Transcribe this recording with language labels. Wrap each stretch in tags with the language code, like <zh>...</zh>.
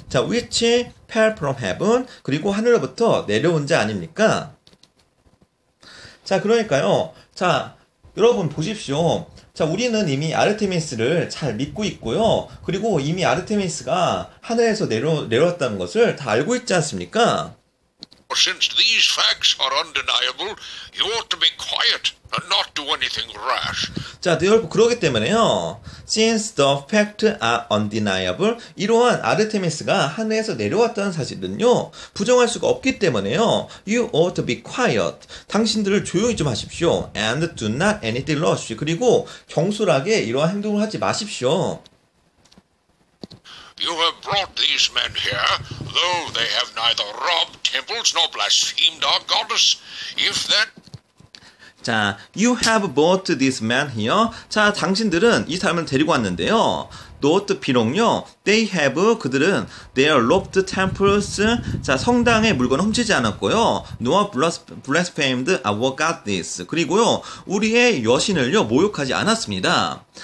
<ko>자,</ko> <en>which fell from heaven,</en> <ko>그리고 하늘로부터 내려온 자 아닙니까? 자, 그러니까요. 자, 여러분 보십시오. 자, 우리는 이미 아르테미스를 잘 믿고 있고요. 그리고 이미 아르테미스가 하늘에서 내려왔다는 것을 다 알고 있지 않습니까?</ko> <en>Since these facts are undeniable, you ought to be quiet and not do anything rash.</en> <ko>자, 여러분 그러기 때문에요.</ko> <en>Since the facts are undeniable,</en> <ko>이러한 아르테미스가 하늘에서 내려왔다는 사실은요, 부정할 수가 없기 때문에요.</ko> <en>You ought to be quiet.</en> <ko>당신들을 조용히 좀 하십시오.</ko> <en>And do not anything rash.</en> <ko>그리고 경솔하게 이러한 행동을 하지 마십시오.</ko> <en>You have brought these men here, though they have neither robbed temples nor blasphemed our goddess. If that 자, you have brought this man here.</en> <ko>자, 당신들은 이 사람을 데리고 왔는데요. Not 비록요,</ko> <en>they have,</en> <ko>그들은</ko> <en>their robbed temples,</en> <ko>자, 성당의 물건을 훔치지 않았고요.</ko> <en>nor blasphemed our goddess.</en> <ko>그리고요, 우리의 여신을요, 모욕하지 않았습니다.</ko>